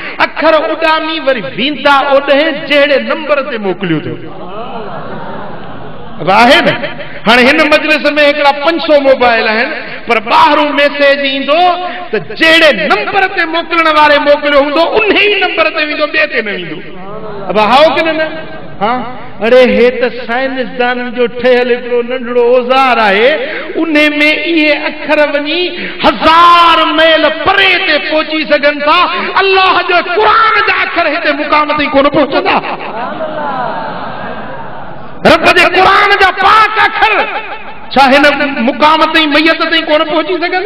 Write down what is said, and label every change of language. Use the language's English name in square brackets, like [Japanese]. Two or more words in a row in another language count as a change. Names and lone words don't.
[Sindhi] अखर उॾामी वरी वेंदा ओॾे जहिड़े नंबर ते मोकिलियो थियो आहे न। हाणे हिन मजलिस में हिकिड़ा 500 मोबाइल आहिनि, पर ॿाहिरों मैसेज ईंदो त जहिड़े नंबर ते मोकिलण वारे मोकिलियो हूंदो उन ई नंबर ते वेंदो, ॿिए ते न वेंदो। अब हाओ कि न? हाँ, अरे हे त साइंसदाननि जो ठहियल हिकिड़ो नंढड़ो औज़ार आहे, उन में इहे अखर वञी 1000 मैल परे ते पहुची सघनि था। अल्लाह जो क़ुरान जा अखर हिते मुक़ाम ताईं कोन पहुचंदा। रब जे क़ुरान जा पाक अखर छा हिन मुक़ाम ताईं मैयत ताईं कोन पहुची सघंदा?